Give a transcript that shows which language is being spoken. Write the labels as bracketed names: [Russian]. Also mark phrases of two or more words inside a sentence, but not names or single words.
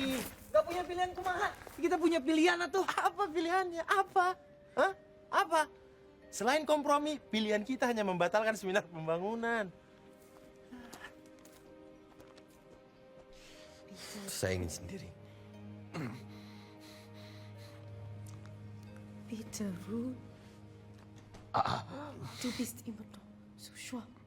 [Indonesian] Nggak punya pilihan kumaha. Kita punya pilihan atau apa pilihannya? Apa? Hah? Apa? Selain kompromi, pilihan kita hanya membatalkan seminar pembangunan. Saya ingin sendiri. Peter, Ruth. [German] Du bist immer noch so schwach.